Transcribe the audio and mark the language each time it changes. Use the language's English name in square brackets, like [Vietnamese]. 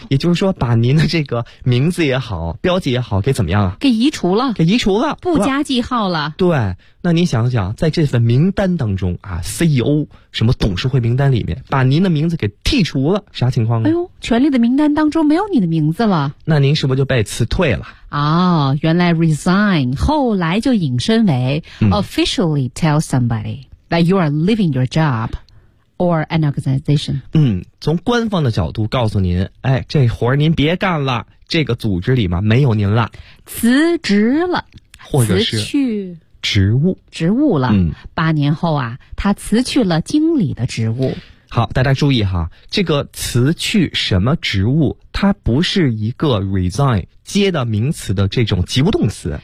[Chinese] 也就是说，把您的这个名字也好，标记也好，给怎么样啊？给移除了，给移除了，不加记号了。对，那您想想，在这份名单当中啊 ，CEO 什么董事会名单里面，把您的名字给剔除了，啥情况啊？哎呦，权力的名单当中没有你的名字了，那您是不是就被辞退了？哦，原来 [English] resign [Chinese] 后来就引申为 [English] officially tell somebody that you are leaving your job。 Or an organization. [Chinese] 嗯，从官方的角度告诉您，哎，这活儿您别干了，这个组织里嘛没有您了，辞职了，或者是辞去职务，职务了。嗯，八年后啊，他辞去了经理的职务。好，大家注意哈，这个辞去什么职务，它不是一个 resign 接的名词的这种及物动词，